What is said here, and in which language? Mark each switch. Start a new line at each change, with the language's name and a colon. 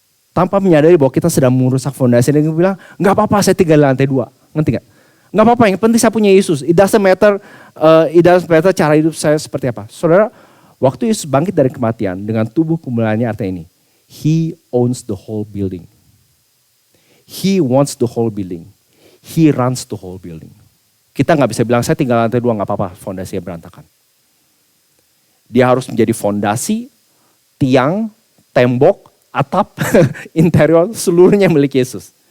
Indonesian: Tanpa menyadari bahwa kita sedang merusak fondasi. Dan kita bilang, nggak apa-apa saya tinggal di lantai 2, ngerti nggak? Nggak apa-apa, yang penting saya punya Yesus.
English: It doesn't matter
Indonesian: cara hidup saya seperti apa. Saudara, waktu Yesus bangkit dari kematian dengan tubuh kemuliaannya artinya ini.
English: He owns the whole building. He wants the whole building. He runs the whole building.
Indonesian: Kita nggak bisa bilang saya tinggal lantai 2 nggak apa-apa, fondasinya berantakan. Dia harus menjadi fondasi, tiang, tembok, atap, interior, seluruhnya milik Yesus.